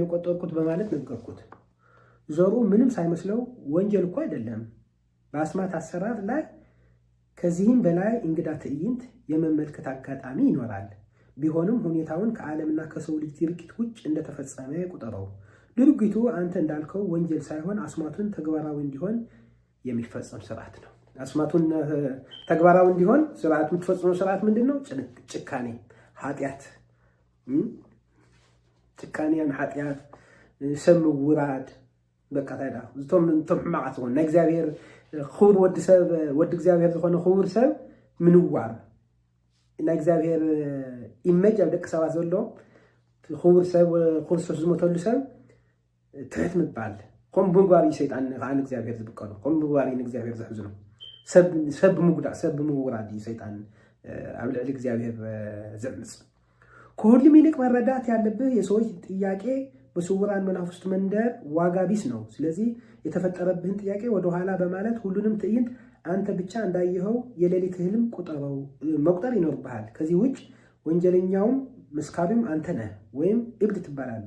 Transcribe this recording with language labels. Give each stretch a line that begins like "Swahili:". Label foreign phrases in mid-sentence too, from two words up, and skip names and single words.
Amharic: የቆጠርኩት በማለት ነገርኩት። ዞሩ ምንም ሳይመስለው ወንጀል እኮ አይደለም፣ በአስማት አሰራር ላይ ከዚህም በላይ እንግዳ ትዕይንት የመመልከት አጋጣሚ ይኖራል። ቢሆንም ሁኔታውን ከዓለምና ከሰው ልጅ ድርጊት ውጭ እንደተፈጸመ ቁጠረው። ድርጊቱ አንተ እንዳልከው ወንጀል ሳይሆን አስማቱን ተግባራዊ እንዲሆን የሚፈጸም ስርዓት ነው። አስማቱን ተግባራዊ እንዲሆን ስርዓቱ የምትፈጽመው ስርዓት ምንድን ነው?
Tigrinya: ጭካኔ፣ ኃጢአት፣ ጭካኔን፣ ኃጢአት፣ ሰብ ምውራድ በቃ ታይዳ እቶም ሕማቃት ዝኾኑ ናይ እግዚአብሔር ክቡር ወዲ እግዚአብሔር ዝኾነ ክቡር ሰብ ምንዋር ናይ እግዚአብሔር ኢሜጅ ኣብ ደቂ ሰባት ዘሎ ክቡር ሰብ ክርስቶስ ዝሞተሉ ሰብ ትሕት ምባል ከም ብምግባር እዩ ሰይጣን ከዓ ንእግዚአብሔር ዝብቀሉ ከም ብምግባር እዩ ንእግዚአብሔር ዘሕዝኑ ሰብ ብምጉዳእ ሰብ ብምውራድ እዩ ሰይጣን ኣብ ልዕሊ እግዚአብሔር ዘምፅ።
Amharic: ከሁሉም ይልቅ መረዳት ያለብህ የሰዎች ጥያቄ በስውራን መናፍስት መንደር ዋጋ ቢስ ነው። ስለዚህ የተፈጠረብህን ጥያቄ ወደኋላ በማለት ሁሉንም ትዕይንት አንተ ብቻ እንዳየኸው የሌሊት ህልም መቁጠር ይኖርብሃል። ከዚህ ውጭ ወንጀለኛውም መስካሪም አንተ ነህ ወይም እብድ ትባላለህ።